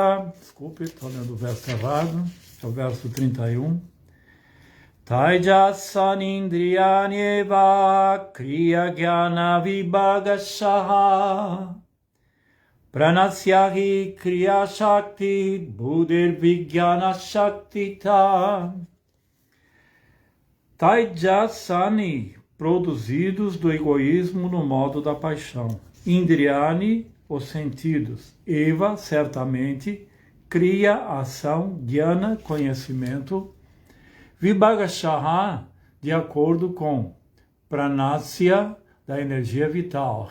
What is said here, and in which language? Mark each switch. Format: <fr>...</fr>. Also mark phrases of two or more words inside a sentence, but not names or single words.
<pt>Desculpe, estou lendo o verso errado. É o verso 31.</pt> <sa>तैजसानीन्द्रियाण्येव क्रिया ज्ञान विभागशः प्राणस्य हि क्रिया शक्तिः बुद्धिर् विज्ञान शक्तिता.</sa> <pt>Taijasani, produzidos do egoísmo no modo da paixão. Indriyani, os sentidos. Eva, certamente. Kriya, ação. Jnana, conhecimento. Vibhagashaha, de acordo com. Pranasya, da energia vital.</pt>